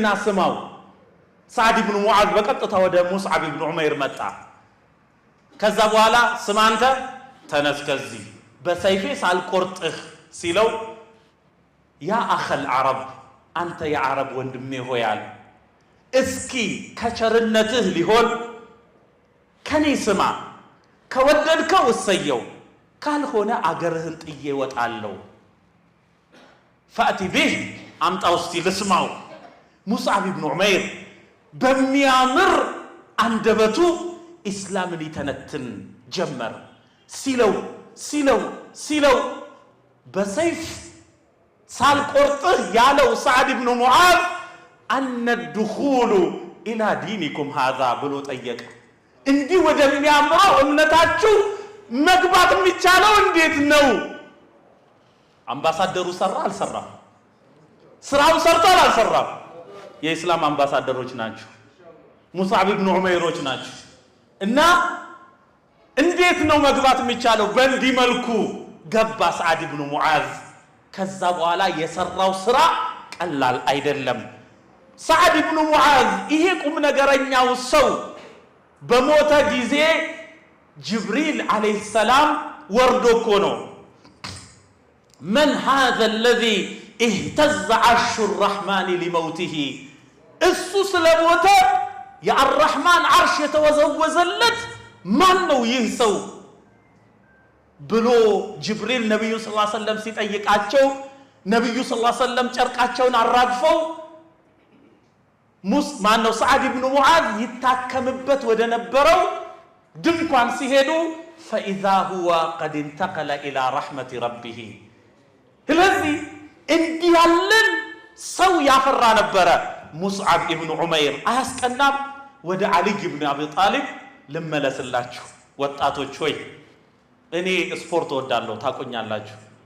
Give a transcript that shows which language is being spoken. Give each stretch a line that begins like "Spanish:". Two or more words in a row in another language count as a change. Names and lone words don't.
Amharic: ስማው ሰዓድ ኢብኑ ሙዓዝ በቀጥታ ወደ ሙስዓብ ኢብኑ ዑመይር መጣ ከዛ በኋላ ስማንተ ተነስ ከዚህ በሰይፌ ሳልቆርጥህ ሲለው
Arabic: يا أخا العرب
Amharic: አንተ የዓረብ ወንድሜ ሆያል እስኪ ከቸርነትህ ሊሆን ከኔ ስማ ከወደድከው እሰየው ካልሆነ አገርህን ጥዬ ወጣለሁ
Arabic: فأتي به
Amharic: አምጣው እስቲ ልስማው ሙስዓብ ኢብኑ ዑመይር በሚያምር አንደበቱ እስላምን ይተነትን ጀመር ሲለው በሰይፍ ሳልቆርጥህ ያለው ሰዓድ ኢብኑ ሙዓዝ
Arabic: أنى الدخول الى دينكم هذا
Amharic: ብሎ ጠየቀ እንዲህ ወደሚያምረው እምነታችሁ መግባት የሚቻለው እንዴት ነው አምባሳደሩ ሰራ አልሰራም ስራው ሰርቷል አልሰራም የእስላም አምባሳደሮች ናቸው ሙስዓብ ኢብኑ ዑመይሮች ናቸው እና እንዴት ነው መግባት የሚቻለው በእንዲህ መልኩ ገባ ሰዓድ ኢብኑ ሙዓዝ ከዛ በኋላ የሰራው ስራ ቀላል አይደለም ሰዓድ ኢብኑ ሙዓዝ ይሄ ቁም ነገረኛው ሰው በሞተ ጊዜ ጅብሪል
Arabic: عليه السلام
Amharic: ወርዶ እኮ ነው
Arabic: من هذا الذي اهتز عرش الرحمن لموته
Amharic: እሱ ስለሞተ የአርራህማን አርሽ የተወዘወዘለት ማን ነው ይህ ሰው ብሎ ጅብሪል ነብዩ
Arabic: صلى الله عليه وسلم
Amharic: ሲጠይቃቸው ነብዩ
Arabic: صلى الله عليه وسلم
Amharic: ጨርቃቸውን አራግፈው ማን ነው ሰዓድ ኢብኑ ሙዓዝ ይታከምበት ወደ ነበረው ድንኳን ሲሄዱ
Arabic: فإذا هو قد انتقل إلى رحمة ربه
Amharic: ስለዚህ እንዲህ ያለን ሰው ያፈራ ነበረ ሙስዓብ ኢብኑ ዑመይር አያስቀናም ወደ አሊ ኢብኑ አቢ ጣሊብ ልመለስላችሁ ወጣቶች ሆይ እኔ ስፖርት ወዳለሁ ታቆኛላችሁ